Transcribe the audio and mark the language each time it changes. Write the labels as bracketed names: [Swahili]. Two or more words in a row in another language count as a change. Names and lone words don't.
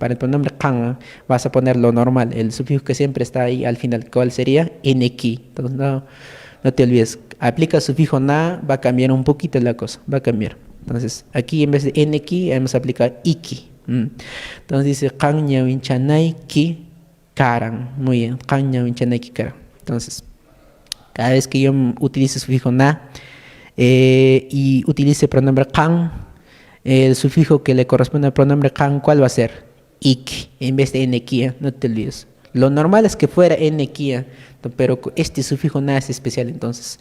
[Spanish] Para el pronombre kan, vas a poner lo normal, el sufijo que siempre está ahí al final. ¿Cuál sería? Nki. Entonces, no te olvides. Aplica el sufijo na, va a cambiar un poquito la cosa, va a cambiar. Entonces, aquí en vez de nki, vamos a aplicar iki. Entonces dice [Quechua] kan ñawinchanay ki karan. [Spanish] Muy bien, [Quechua] kan ñawinchanay ki karan. [Spanish] Entonces, cada vez que yo utilice el sufijo na y utilice el pronombre kan, el sufijo que le corresponde al pronombre kan, ¿cuál va a ser? Ik, en vez de nki, no te olvides. Lo normal es que fuera nki, pero este sufijo na es especial entonces.